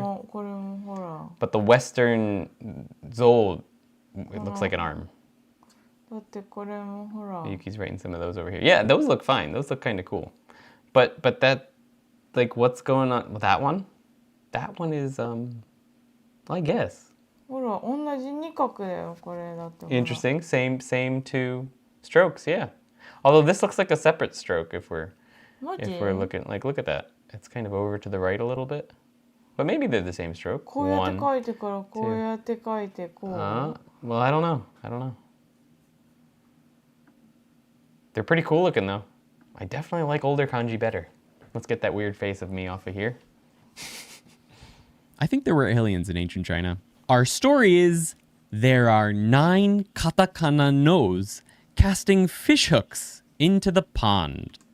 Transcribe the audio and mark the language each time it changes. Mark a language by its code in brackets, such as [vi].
[ja] もこれもほら。 [en] But the Western Zoll, it looks like an arm. [ja] だってこれもほら。 [en] Yuki's writing some of those over here. Yeah, those look fine. Those look kind of cool. But that, like, what's going on with that one? That one is, I guess. [ja] ほら同じ二角だよこれだって。ほら [en] Interesting. Same two strokes. Yeah. Although this looks like a separate stroke if we're [ja] マジ [en] looking like look at that. It's kind of over to the right a little bit. But maybe they're the same stroke. [ja] こうやって [en] One. [ja] 書いてからこうやって書いてこう。 [en] Well, I don't know. They're pretty cool looking though. I definitely like older kanji better. Let's get that weird face of me off of here. I think there were aliens in ancient China. Our story is there are 9 katakana nos casting fishhooks into the pond.